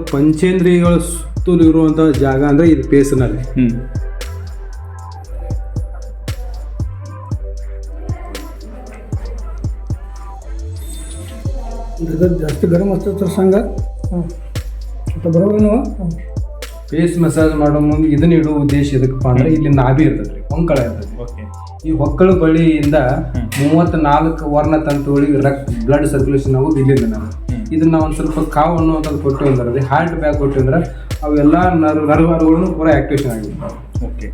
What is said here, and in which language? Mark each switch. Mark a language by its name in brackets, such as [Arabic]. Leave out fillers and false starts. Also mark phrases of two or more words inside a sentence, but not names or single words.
[Kannada] ಪಂಚೇಂದ್ರಿಯಗಳ ಸುತ್ತಲೂ ಇರುವಂತ ಜಾಗ ಅಂದ್ರೆ ಇದು ಫೇಸ್ನಲ್ಲಿ. [Marathi] जास्त गरम असतं तर सांगा. आता बरोबर ना. [English] face massage [Kannada] ಮಾಡೋ ಮುಂದೆ ಇದನ್ನ ಇಡುವ ಉದ್ದೇಶ ಎದಕ್ಕಪ್ಪ ಅಂದ್ರೆ ಇಲ್ಲಿ ನಾಭಿ ಇರ್ತದ್ರಿ, ಹೊಂಕಳ ಇರ್ತದೆ. ಈ ಹೊಕ್ಕಳ ಬಳಿಯಿಂದ 34 ವರ್ಣ ತಂತುಗಳಿಗೆ [English] blood circulation [Kannada] ಆಗೋದು ಇಲ್ಲಿಂದ. ನಾವು ಇದನ್ನ ನಾವು ಒಂದು ಸ್ವಲ್ಪ ಕಾವು ಅನ್ನುವಂಥದ್ದು ಕೊಟ್ಟು ಅಂದ್ರೆ [English] heart bag [Kannada] ಕೊಟ್ಟು ಅಂದ್ರೆ ಅವೆಲ್ಲ ನರಗಳನ್ನು ಪೂರಾ ಆಕ್ಟಿವೇಶನ್ ಆಗಿರ್ತಾವೆ.